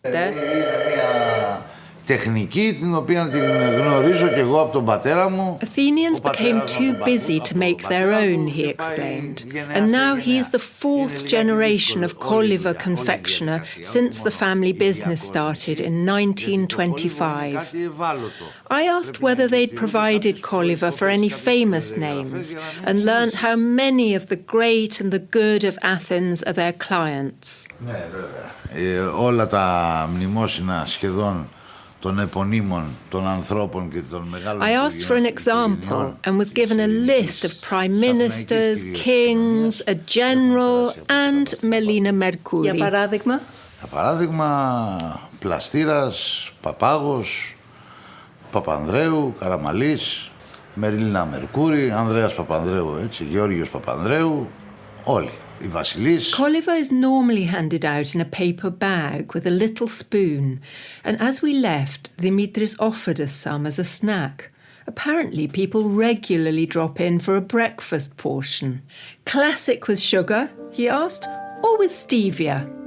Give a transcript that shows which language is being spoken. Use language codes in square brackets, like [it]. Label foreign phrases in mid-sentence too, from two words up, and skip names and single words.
[en] Athenians became too busy to make their own, he explained, and now he's the fourth generation of kollyva confectioner since the family business started in 1925. I asked whether they'd provided kollyva for any famous names and learnt how many of the great and the good of Athens are their clients. [el] Όλα τα μνημόσυνα σχεδόν των επωνύμων των ανθρώπων και των μεγάλων. [en] I asked for an example and was given a list of prime ministers, kings, a general and Melina Mercouri. [el] Για παράδειγμα? Για παράδειγμα, Πλαστήρας, Παπάγος, Παπανδρέου, Καραμαλής, Μελίνα Μερκούρη, Ανδρέας Παπανδρέου, έτσι, Γεώργιος Παπανδρέου, όλοι. [en] Kollyva is normally handed out in a paper bag with a little spoon, and as we left, Dimitris offered us some as a snack. Apparently, people regularly drop in for a breakfast portion. Classic with sugar, he asked, or with stevia?